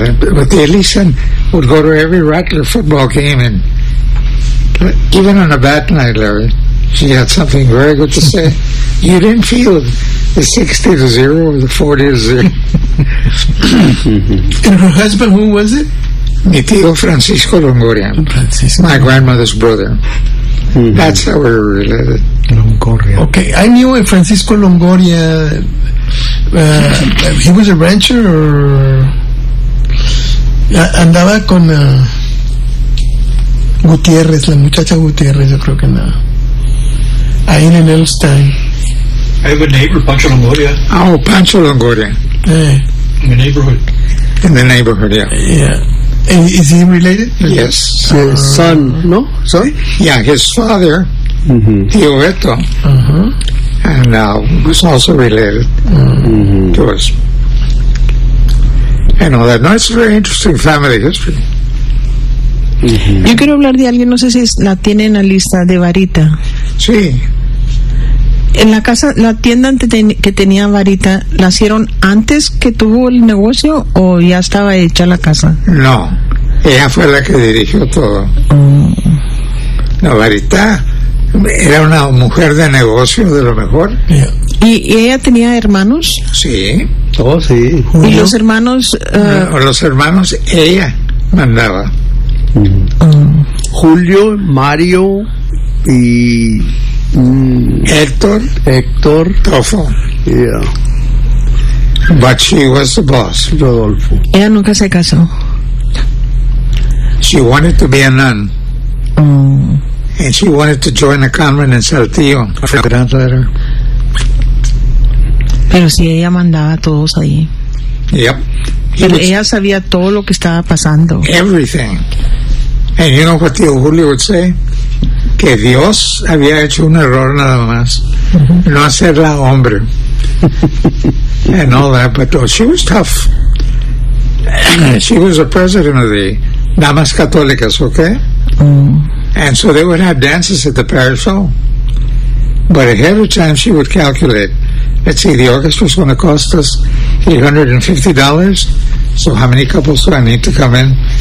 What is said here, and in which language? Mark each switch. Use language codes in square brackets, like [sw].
[en] And, but the Elisa would go to every Rattler football game, and even on a bad night, Larry, she had something very good to say. You didn't feel the 60-0 or the 40-0. And her husband, who was it? [es] Mi tío Francisco Longoria. Francisco. [en] My grandmother's brother. That's how we're related. Longoria. Okay, I knew Francisco Longoria. He was a rancher, or [es] andaba con Gutiérrez, la muchacha Gutiérrez, yo creo que no. Ahí en Elstein. [en] I have a neighbor, Pancho Longoria. Oh, Pancho Longoria. In the neighborhood. In the neighborhood, yeah. And is he related? Yes. His son, no? Son? Yeah, his father, Tio Beto. And was also related to us. And all that. No, it's a very interesting family history. [es] Yo quiero hablar de alguien, no sé si la tienen en la lista, de Varita. Sí. En la casa, la tienda que tenía Varita, ¿la hicieron antes que tuvo el negocio o ya estaba hecha la casa? No, ella fue la que dirigió todo. No, Varita era una mujer de negocio de lo mejor. ¿Y ella tenía hermanos? Sí. Oh, sí. ¿Y los hermanos? Los hermanos ella mandaba. Julio, Mario y... Héctor Tofo. [en] Yeah. But she was the boss. Rodolfo. [es] Ella nunca se casó. [en] She wanted to be a nun. And she wanted to join a convent in Saltillo. A grand letter. [es] Pero si ella mandaba a todos ahí. [en] Yep. [es] Pero ella sabía todo lo que estaba pasando. [en] Everything. And you know what Tio Julio would say? [es] Que Dios había hecho un error nada más, no hacerla hombre, [en] and all that, but she was tough. She was the president of the Damas Católicas, okay? And so they would have dances at the parish hall. But ahead of time, she would calculate, let's see, the orchestra's going to cost us $850, so how many couples do I need to come in?